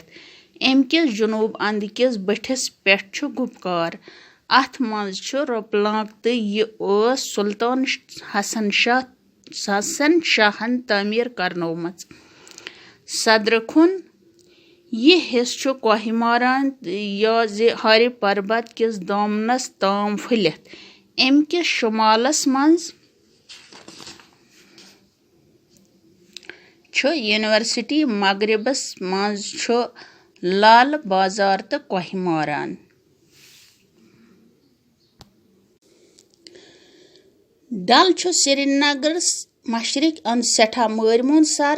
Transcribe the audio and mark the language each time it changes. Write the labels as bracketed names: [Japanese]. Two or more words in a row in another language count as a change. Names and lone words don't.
[Kashmiri] अमकिस जुनूब अंद किस बठिस पेठ छु गुपकार। अथ मज छु रोपलाक तो यह सुल्तान हसन शाहन तमीर करनोमच। सदरखुन यह हिस्स छु कोहिमारान या हर पर्वत किस दामनस ताम फुलित। अमकिस शुमालस मज छु यूनिवर्सिटी मगरबस मज छु लाल बाजार तो कोहिमारान। डल छु श्रीनगर मशरिक अंद सठा मरमुन सर।